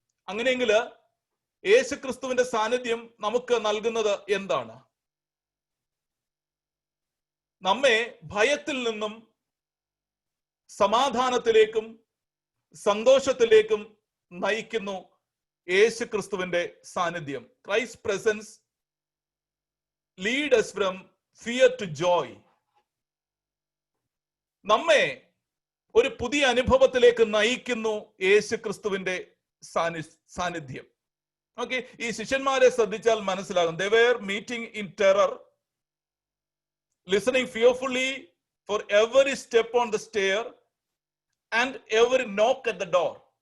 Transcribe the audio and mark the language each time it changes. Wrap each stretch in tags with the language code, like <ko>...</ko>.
<ml>അങ്ങനെയെങ്കിൽ യേശുക്രിസ്തുവിന്റെ സാന്നിധ്യം നമുക്ക് നൽകുന്നത് എന്താണ്? നമ്മെ ഭയത്തിൽ നിന്നും സമാധാനത്തിലേക്കും സന്തോഷത്തിലേക്കും നയിക്കുന്നു യേശുക്രിസ്തുവിന്റെ സാന്നിധ്യം.</ml> <en>Christ presence lead us from fear to joy.</en> <ml>നമ്മെ ഒരു പുതിയ അനുഭവത്തിലേക്ക് നയിക്കുന്നു യേശുക്രിസ്തുവിന്റെ സാന്നിധ്യം. ഓക്കെ, ഈ ശിഷ്യന്മാരെ ശ്രദ്ധിച്ചാൽ മനസ്സിലാകും.</ml> <en>They were meeting in terror, listening fearfully for every step on the stair and every knock at the door.</en>